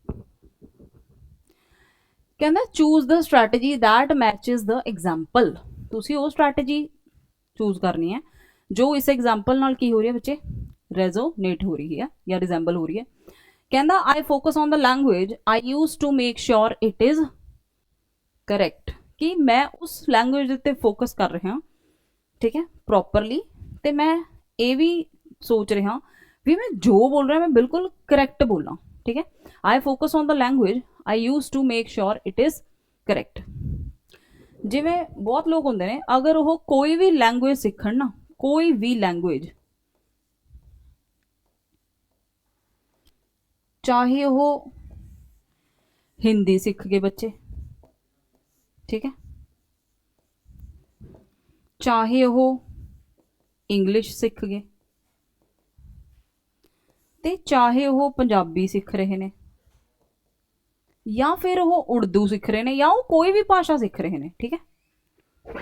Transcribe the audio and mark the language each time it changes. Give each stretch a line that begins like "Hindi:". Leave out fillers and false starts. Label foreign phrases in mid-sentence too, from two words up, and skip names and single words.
English: ਕਹਿੰਦਾ Choose the strategy that matches the example.
Punjabi: ਤੁਸੀਂ ਉਹ ਸਟ੍ਰੈਟਜੀ ਚੂਜ਼ ਕਰਨੀ ਹੈ ਜੋ ਇਸ ਐਗਜ਼ਾਮਪਲ ਨਾਲ ਕੀ ਹੋ ਰਹੀ ਹੈ ਬੱਚੇ, ਰੈਜ਼ੋਨੇਟ ਹੋ ਰਹੀ ਹੈ ਜਾਂ ਰਿਜ਼ੈਂਬਲ ਹੋ ਰਹੀ ਹੈ। ਕਹਿੰਦਾ
English: I focus on the language I use to make sure it is correct,
Punjabi: ਕਿ ਮੈਂ ਉਸ ਲੈਂਗੁਏਜ ਦੇ ਉੱਤੇ ਫੋਕਸ ਕਰ ਰਿਹਾ, ਠੀਕ ਹੈ, ਪ੍ਰੋਪਰਲੀ, ਤੇ ਮੈਂ ਇਹ ਵੀ ਸੋਚ ਰਿਹਾ ਵੀ ਮੈਂ ਜੋ ਬੋਲ ਰਿਹਾ ਮੈਂ ਬਿਲਕੁਲ ਕਰੈਕਟ ਬੋਲਾਂ, ਠੀਕ ਹੈ।
English: I focus on the language I use to make sure it is correct.
Punjabi: ਜਿਵੇਂ ਬਹੁਤ ਲੋਕ ਹੁੰਦੇ ਨੇ, ਅਗਰ ਉਹ ਕੋਈ ਵੀ ਲੈਂਗੁਏਜ ਸਿੱਖਣ ਨਾ, ਕੋਈ ਵੀ ਲੈਂਗੁਏਜ, ਚਾਹੇ ਉਹ ਹਿੰਦੀ ਸਿੱਖ ਗਏ ਬੱਚੇ, ਠੀਕ ਹੈ, ਚਾਹੇ ਵੋ ਇੰਗਲਿਸ਼ ਸਿੱਖ ਗਏ, ਤੇ ਚਾਹੇ ਵੋ ਪੰਜਾਬੀ ਸਿੱਖ ਰਹੇ ਨੇ, ਯਾ ਫਿਰ ਵੋ ਉਰਦੂ ਸਿੱਖ ਰਹੇ ਨੇ, ਯਾ ਵੋ ਕੋਈ ਭੀ ਭਾਸ਼ਾ ਸਿੱਖ ਰਹੇ ਨੇ, ਠੀਕ ਹੈ।